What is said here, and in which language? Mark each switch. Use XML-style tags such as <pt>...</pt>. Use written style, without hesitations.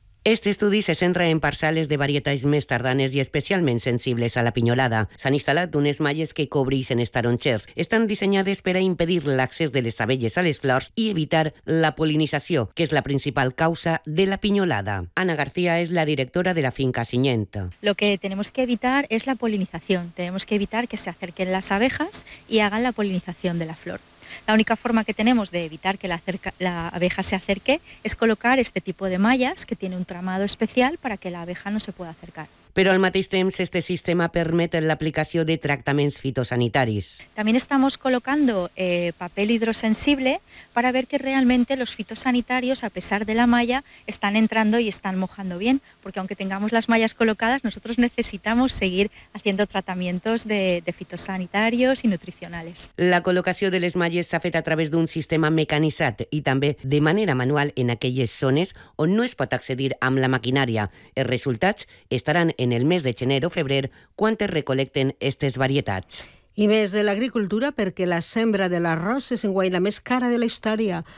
<ca>Este estudi se centra en parcel·les de varietats més tardanes i especialment sensibles a la pinyolada. S'han instal·lat unes malles que cobreixen els tarongers. Estan dissenyades per a impedir l'accés de les abelles a les flors i evitar la polinització, que és la principal causa de la pinyolada. Ana García és la directora de la finca Sinyent.</ca> <es>Lo que tenemos que evitar es la polinización. Tenemos que evitar que se acerquen las abejas y hagan la polinización de la flor. La única forma que tenemos de evitar que la abeja se acerque es colocar este tipo de mallas que tiene un tramado especial para que la abeja no se pueda acercar.</es> <ca>Però al mateix temps, este sistema permet l'aplicació de tractaments fitosanitaris.</ca> <es>También estamos colocando papel hidrosensible para ver que realmente los fitosanitarios, a pesar de la malla, están entrando y están mojando bien, porque aunque tengamos las mallas colocadas, nosotros necesitamos seguir haciendo tratamientos de fitosanitarios y nutricionales.</es> <ca>La col·locació de les malles s'ha fet a través d'un sistema mecanitzat i també de manera manual en aquelles zones on no es pot accedir amb la maquinària. Els resultats estaran en el mes de gener o febrer quan es recolecten aquestes varietats. I més de l'agricultura, perquè la sembra de l'arròs és enguany la més cara de la història.</ca>